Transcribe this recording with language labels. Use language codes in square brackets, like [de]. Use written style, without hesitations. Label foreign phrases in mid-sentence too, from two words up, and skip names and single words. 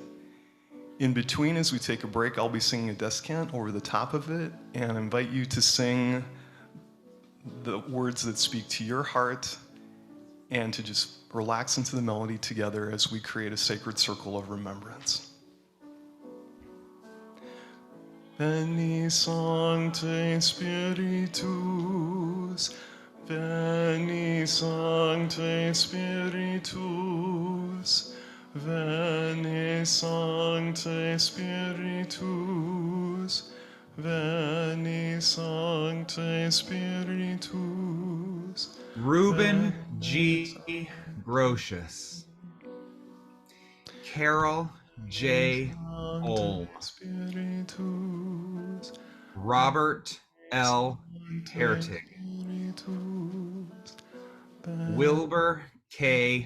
[en] In between, as we take a break, I'll be singing a descant over the top of it, and invite you to sing the words that speak to your heart and to just relax into the melody together as we create a sacred circle of remembrance. [la] Veni Sancte Spiritus, Veni Sancte Spiritus, Veni Sancte Spiritus, Veni Sancte Spiritus. [en] Reuben G. Grotius, Carol J. Olm, Robert L. Hertig, Wilbur K.